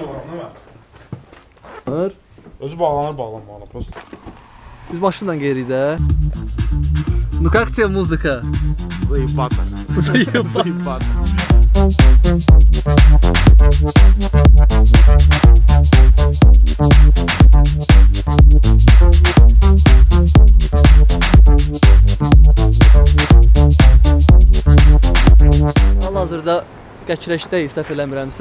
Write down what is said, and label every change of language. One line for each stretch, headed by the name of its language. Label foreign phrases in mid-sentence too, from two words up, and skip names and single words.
Azerbaijani: Özü bağlanır prosto. Biz maşınla gelirik də.
Russian: Ну как тебе музыка? Заебато. Заебато.
Azerbaijani: Hal-hazırda Qəçrəşdəyik, səhv eləmirəmsə.